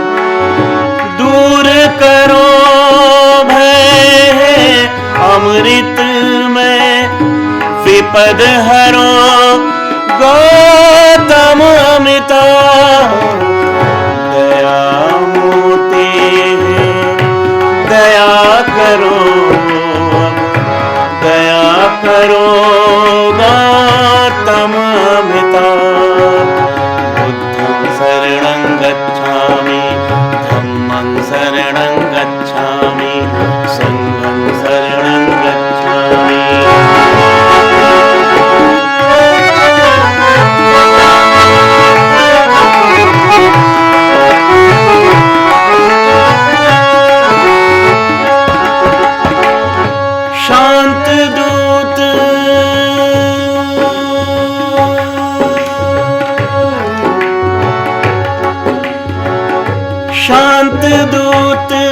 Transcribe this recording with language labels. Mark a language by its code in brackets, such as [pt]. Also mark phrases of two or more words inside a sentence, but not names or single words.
[hi] दूर करो भय अमृत में विपद हरो गौतम अमिताभ। दया मूर्ति है दया करो दया करो गौतम अमिताभ। [pi] बुद्धं शरणं गच्छामि धम्मं शरणं गच्छामि संघं शरणं गच्छामि। [hi] शांत दूत शांत दूत